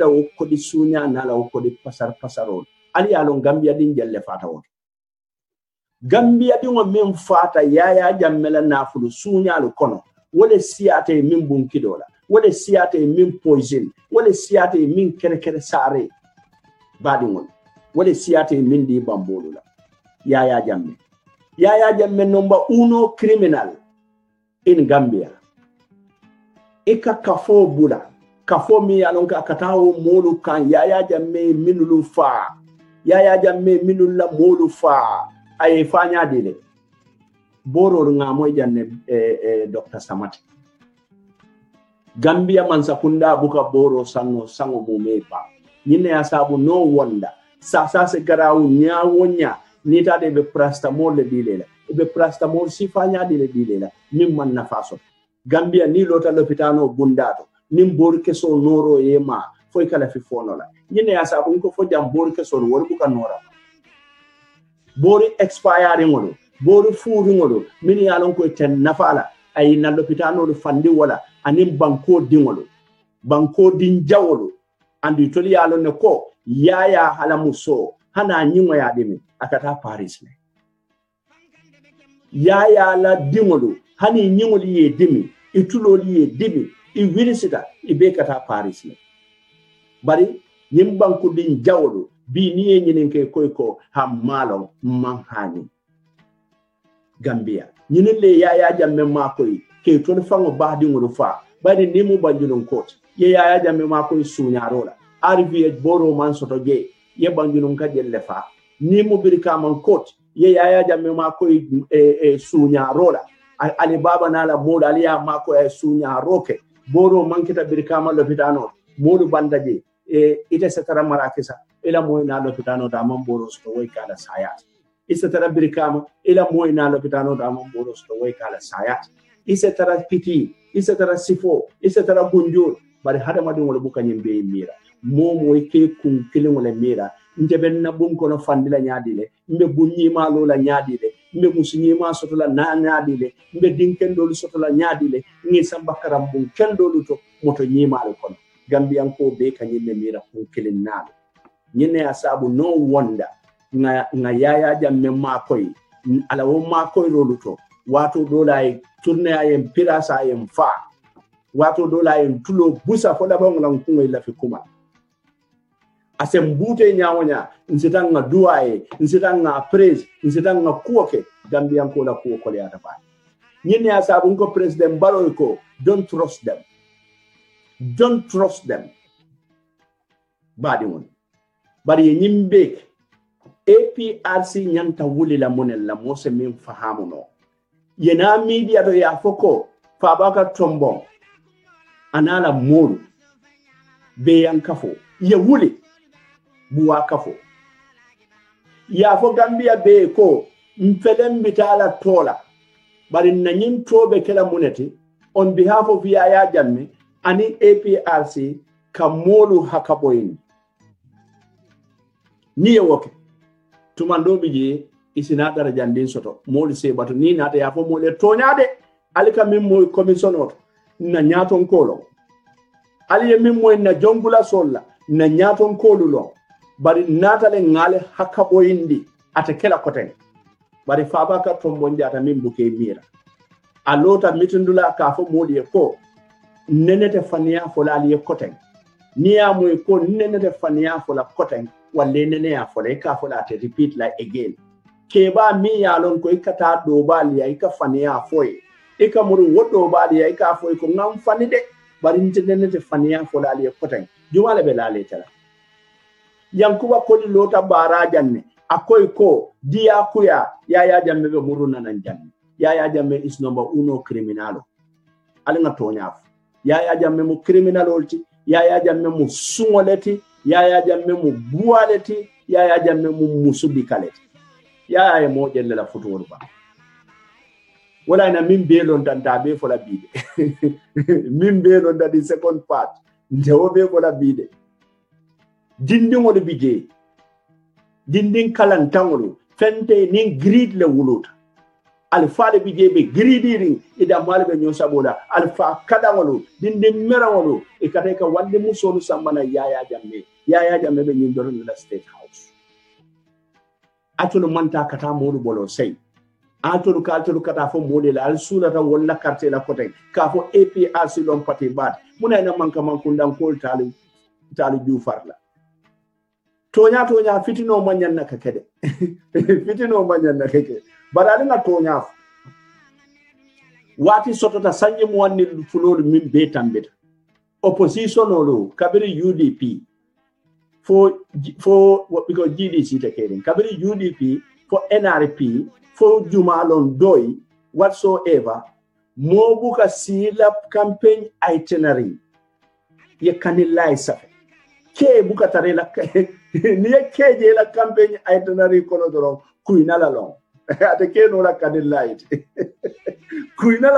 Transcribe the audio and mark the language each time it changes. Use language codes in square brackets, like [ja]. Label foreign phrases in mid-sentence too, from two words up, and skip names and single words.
[man] wokko di sunya na la wokko di pasaro ali alon Gambia din jelle fata won Gambia di ngo men fata Yaya Jamme la nafulu sunya lo kono wole siate min bunkidola wole siate min poison wole siate min kere sare badi ngol wole siate min di bambolula Yaya Jamme [en] number 1 criminal in Gambia [man] ika kafo bula kafo mi alonka katawo molu kan Yaya Jamme minulu fa Yaya Jamme minulla molu fa ay fanya dile boro nga moy janne Dr. Samati Gambia man sakunda buka boro sango mumeba nyine asabu [en] no wonder [man] sa se garawu nyawonya nita de be prastamol le dilela be prastamol sifanya dilela mimman nafaso Gambia ni lota lopitano bundato nim bor keso noro yema foy kala fi fonola nyine asabu ko fo jam bor keso wor buka nora bori expire ngolo boru fuuri ngolo min yalon ko ten nafala ay na lopitano do fandi wala anim banko dingolo banko din jawolo andi toli yalon ne ko Yaya halamuso hana nyinwa ya dimi akata Paris ne Yaya la dingolo hani nyingoli ye dimi ituloli ye dimi I wilisita ibekata Paris ne bari nyim banko din jawolo bi ni nyinin ke ko hamalo manhani Gambia nyinin le Yaya Jammeh makoy ke to fango baadi ngulu fa badi ni mu banjulun court ye Yaya Jammeh makoy suñarola RVH boro man soto je ye banjulun ka jelle fa ni mu birka man court ye Yaya Jammeh makoy suñarola ali baba nala modu ali ya makoy suñaroke boro man kita birka man lopitano modu bandaje ite setara marakisa ila moy na lopitano da man boro sto way kala sayat isetara birkama ila moy na lopitano da man boro sto way kala sayat isetara piti isetara sifo isetara gunjur bari hada madu wala buka nyimbe mira momo ke kun kilin wala mira ndeben na bum kono fandila nyaadile mbe bunyi ma lola nyaadile mbe musunyi ma sotola na nyaadile mbe dinken dolu sotola nyaadile ngi sambakaram bum ken dolu to moto nyimale kono Gambian ko be kanyimbe mira kun kilin naalo nyine asabu [en] no wonder [man] nga Yaya Jammeh makoy ala wo makoy lolu to wato dolay tourner ayem pirasa ayem fa wato dolay tulo busa fo da bang lan kungoy la fi kuma asem bute nyawonya nsitanga duaye nsitanga praise nsitanga kuoke Gambian ko la kuoko le ata fa nyine asabu ko president Barrow ko [en] don't trust [man] them badi won bari nyimbe APRC nyanta wuli la monel la mose min fahamu no yena media do ya foko Fabaka Tombong anala molu be yankafo ye wuli buwa kafo ya fo Gambia be ko mfelem bitala tola bari nanyin tobe kala muneti [en] on behalf of Yaya Jammeh [man] ani APRC kamolu hakaboyin niye woke tumando bije isina dara jandin soto moli se bato ni nata ya fo mole toñade alika min moy commissioner na nyaton kolo ali min moy na jongula solla na nyaton kolo lo bari nata le ngale hakabo indi ata kela koten bari Fabaka Tombong jata min buke mira alota mitundula ka fo moli ko nenete fania fo la ali koten niya moy ko nenete fania fo la koten walle nene ya fo ka fo la te [en] repeat like again [man] keba mi ya lon ko ikata do bali ya ika fania foye ika muru wodo bali ya ika foye ko ngam fani de bari ntenene fania fo la ali koten jumale be la le tala yankuba ko lota bara janne akoy ko dia kuya Yaya Jammeh be muru nanan janne [en] Yaya Jammeh is number 1 [man] criminalo alinga toñaf Yaya Jammeh mu criminalolti Yaya Jammeh mu sungoleti Yaya Jammeh mu bualeti Yaya Jammeh mu musubikaleti Yaya mo jelle la futur ba wala na min be lon danta be fola bide min be lon da di second part ndewo be fola bide dindin wala bije dindin kalan tangolo fente ni grid le wuluta alfa le bije be gridiring ida malbe nyo saboda alfa kadangolo dindin merangolo e kateka wande musolu sambana Yaya Jammeh be nyindoro na [en] state house [man] atulu manta kata modu bolo sei atulu kata fo model al sulata wala carte la kote ka fo APRC lon pati bat muna na manka mankundan kol tali ju farla tonya fitino manyan na kakede fitino manyan na kakede barali na tonya wati sotota sanye mwani fulolu min betambeta opposition olo kabiri UDP for [en] because GDC taking [man] kabiri UDP for NRP for Jumalon Doi whatsoever mobuka sila [en] campaign itinerary [man] ye kanilai safe ke buka tarela niye keje la [en] campaign itinerary [man] kono doro kuinala long ate ke no la kanilai kuinala